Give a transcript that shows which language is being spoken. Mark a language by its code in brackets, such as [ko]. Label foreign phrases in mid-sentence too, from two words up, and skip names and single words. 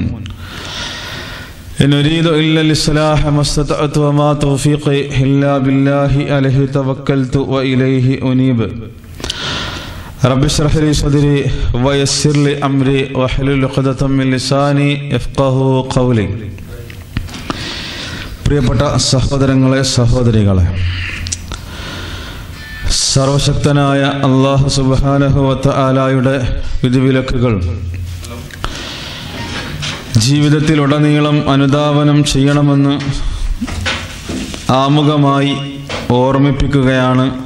[ar] إن أريد إلا الإصلاح ما استطعت وما توفيقي إلا بالله عليه توكلت وإليه أنيب. رب اشرح لي صدري ويسر لي أمري واحلل عقدة من لساني يفقهوا قولي. [ml] പ്രിയപ്പെട്ട സഹോദരങ്ങളെ, സഹോദരികളെ, സർവശക്തനായ അല്ലാഹു [ar] سبحانه وتعالى [ml] വിധിവിലക്കുകൾ ജീവിതത്തിലുടനീളം അനുധാവനം ചെയ്യണമെന്ന് ആമുഖമായി ഓർമ്മിപ്പിക്കുകയാണ്.